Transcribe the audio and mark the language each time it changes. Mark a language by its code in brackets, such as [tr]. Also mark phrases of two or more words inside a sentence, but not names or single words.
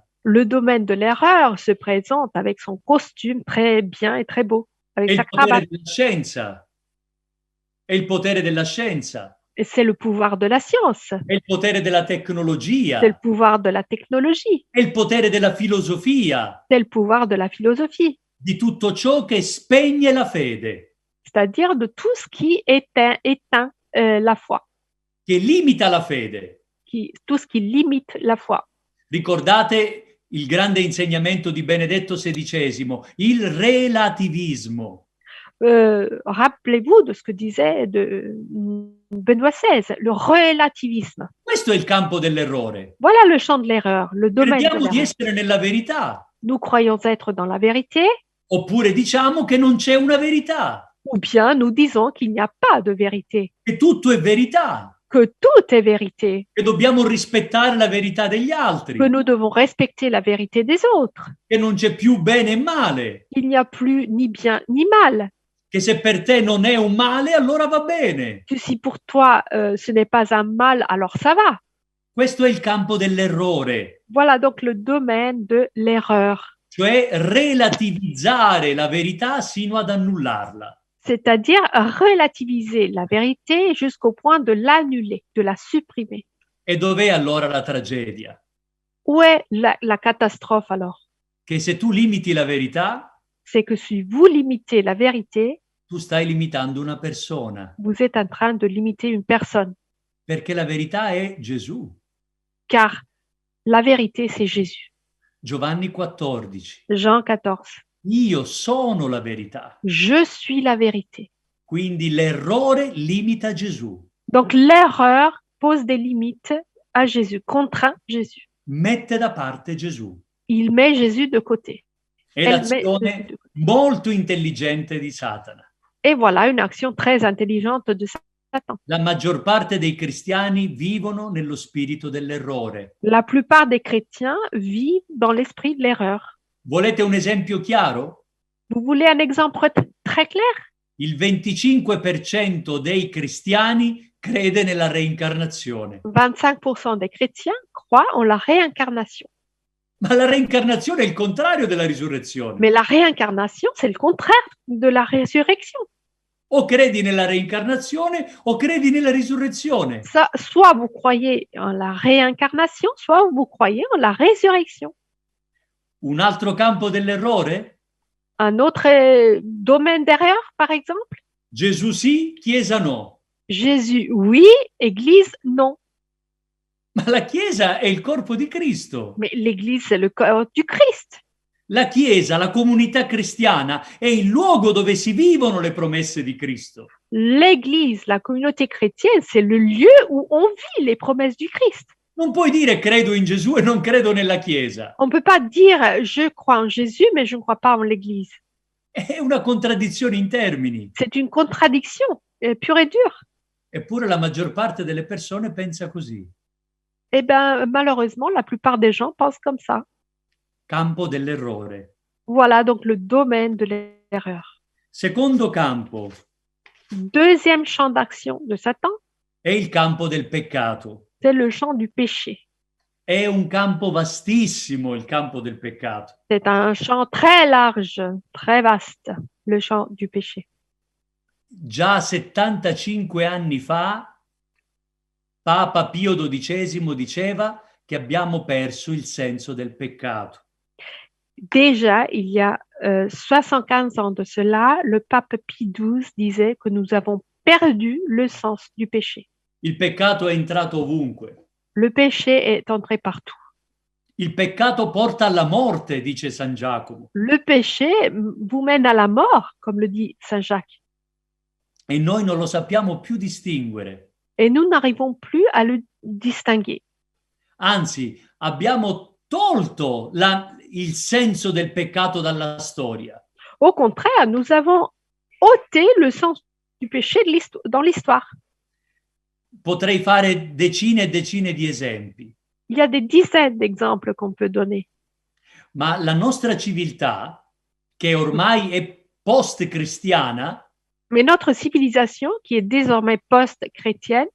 [fr] Le domaine de l'erreur se présente avec son costume très bien et très beau, [it] È [fr] avec [it] il [fr] sa [it] potere [fr] cravate. [it] della scienza. È il potere della scienza. [fr] Et c'est le pouvoir de la science, [it] È il potere della tecnologia. [fr] c'est le pouvoir de la technologie, [it] È il potere della filosofia. [fr] c'est le pouvoir de la philosophie, [it] Di tutto ciò che spegne la fede, [fr] c'est-à-dire de tout ce qui éteint la foi, [it] che limita la fede. [fr] tout ce qui limite la foi. [it] Ricordate il grande insegnamento di Benedetto XVI, il relativismo. [fr] Rappelez-vous de ce que disait Benoît XVI, le relativisme. [it] Questo è il campo dell'errore. [fr] Voilà le champ de l'erreur, le domaine de [it] Crediamo di [fr] l'erreur. [it] essere nella verità, [fr] Nous croyons être dans la vérité, [it] oppure diciamo che non c'è una verità, [fr] ou bien nous disons qu'il n'y a pas de vérité, [it] che tutto è verità, [fr] que tout est vérité, [it] che dobbiamo rispettare la verità degli altri, [fr] que nous devons respecter la vérité des autres, [it] che non c'è più bene e male, [fr] qu'il n'y a plus ni bien ni mal, [it] che se per te non è un male allora va bene. [fr] que si pour toi ce n'est pas un mal, alors ça va. [it] Questo è il campo dell'errore, [fr] Voilà donc le domaine de l'erreur, [it] cioè relativizzare la verità sino ad annullarla. [fr] c'est-à-dire relativiser la vérité jusqu'au point de l'annuler, de la supprimer. [it] E dov'è allora la tragedia? [fr] Où est la catastrophe alors? [it] Che se tu limiti la verità, [fr] C'est que si vous limitez la vérité, [it] tu stai limitando una persona, [fr] vous êtes en train de limiter une personne, [it] perché la verità è Gesù. [fr] car la vérité, c'est Jésus. [it] Giovanni 14. [fr] Jean 14. [it] Io sono la verità. [fr] Je suis la vérité. [it] Quindi l'errore limita Gesù, [fr] Donc l'erreur pose des limites à Jésus, contraint Jésus. [it] mette da parte Gesù. [fr] Il met Jésus de côté. [it] È [fr] Elle met Jésus [it] l'azione [fr] de côté. [it] molto intelligente di Satana. [fr] Et voilà une action très intelligente de Satan. [it] La maggior parte dei cristiani vivono nello spirito dell'errore. [fr] La plupart des chrétiens vivent dans l'esprit de l'erreur. [it] Volete un esempio chiaro? [fr] Vous voulez un exemple très clair? [it] Il 25% dei cristiani crede nella reincarnazione. [fr] 25% des chrétiens croient en la réincarnation. [it] Ma la reincarnazione è il contrario della risurrezione. [fr] Mais la réincarnation, c'est le contraire de la résurrection. [it] O credi nella reincarnazione o credi nella risurrezione. [fr] Ça, soit vous croyez en la réincarnation, soit vous croyez en la résurrection. [it] Un altro campo dell'errore? [fr] Un autre domaine d'erreur, par exemple? [it] Gesù sì, Chiesa no. [fr] Jésus, oui, Église, non. [it] Ma la Chiesa è il corpo di Cristo. [fr] Mais l'Église, c'est le corps du Christ. [it] La Chiesa, la comunità cristiana, è il luogo dove si vivono le promesse di Cristo. [fr] L'Église, la communauté chrétienne, c'est le lieu où on vit les promesses du Christ. [it] Non puoi dire credo in Gesù e non credo nella Chiesa. [fr] On ne peut pas dire je crois en Jésus, mais je ne crois pas en l'Église. [it] È una contraddizione in termini. [fr] C'est une contradiction pure et dure. [it] Eppure la maggior parte delle persone pensa così. [fr] Eh bien, malheureusement, la plupart des gens pensent comme ça. [it] Campo dell'errore. [fr] Voilà donc le domaine de l'erreur. [it] Secondo campo [fr] Deuxième champ d'action de Satan, [it] è il campo del peccato. [fr] c'est le champ du péché. [it] È un campo vastissimo il campo del peccato. [fr] C'est un champ très large, très vaste, le champ du péché. [it] Già 75 anni fa Papa Pio XII diceva che abbiamo perso il senso del peccato. [fr] Déjà, il y a 75 ans de cela, le pape Pie XII disait que nous avons perdu le sens du péché. [it] Il peccato è entrato ovunque. [fr] Le péché est entré partout. [it] Il peccato porta alla morte, dice San Giacomo. [fr] Le péché vous mène à la mort, comme le dit Saint Jacques. [it] E noi non lo sappiamo più distinguere. [fr] Et nous n'arrivons plus à le distinguer. [it] Anzi, abbiamo tolto il senso del peccato dalla storia. [fr] Au contraire, nous avons ôté le sens du péché dans l'histoire. [it] Potrei fare decine e decine di esempi, [fr] Il y a des dizaines d'exemples qu'on peut donner. [it] ma la nostra civiltà, che ormai è post-cristiana, [fr] Mais notre civilisation, qui est désormais post-chrétienne,